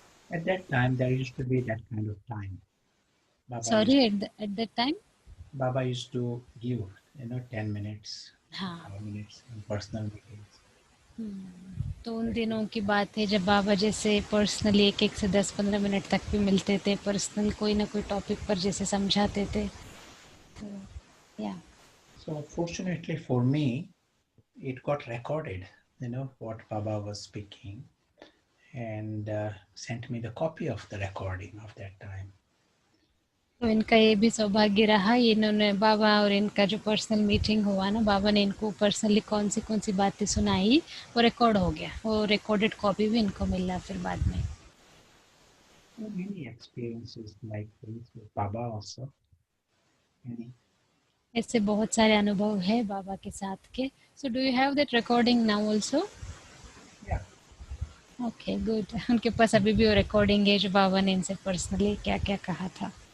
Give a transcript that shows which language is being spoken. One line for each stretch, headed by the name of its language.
English: At that time there used to be that kind of time. Sorry, at that time Baba used to give, you know, 10 minutes,
Hindi: हाँ
English: 5 minutes in personal meetings.
Hindi: तो उन दिनों की बात है जब बाबा जैसे पर्सनली 1 से 10-15 मिनट तक भी मिलते थे, पर्सनल कोई ना कोई टॉपिक पर जैसे समझाते थे। तो या
English: So fortunately for me, it got recorded, you know, what Baba was speaking. and sent me the copy of the recording of that time.
Hindi: तो इनका ये भी सौभाग्य रहा, इन्होंने बाबा और इनका जो पर्सनल मीटिंग हुआ ना, बाबा ने इनको पर्सनली कौन सी बातें सुनाई, वो रिकॉर्ड हो गया, वो रिकॉर्डेड कॉपी भी इनको मिला फिर बाद में.
English: Many experiences like this with Baba also. Many.
Hindi: ऐसे बहुत सारे अनुभव है बाबा के साथ के.
English: So do you have that recording now also? Yeah. Okay, good.
Hindi: उनके पास अभी भी वो रिकॉर्डिंग है जो बाबा ने इनसे पर्सनली क्या क्या कहा था.